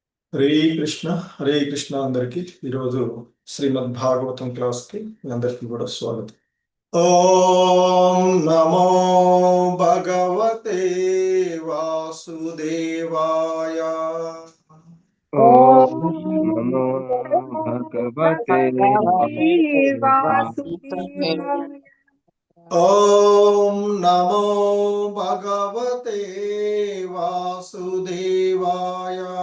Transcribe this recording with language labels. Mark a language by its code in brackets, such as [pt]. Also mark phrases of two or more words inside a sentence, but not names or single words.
[te] హరే కృష్ణ హరే కృష్ణ అందరికి ఈరోజు శ్రీమద్ భాగవతం క్లాస్ కి మీ అందరికి కూడా స్వాగతం. [sa] ఓం నమో భగవతే వాసుదేవాయ. ఓం ఓం నమో భగవతే వాసుదేవాయ. ఓం నమో భగవతే వాసుదేవాయ.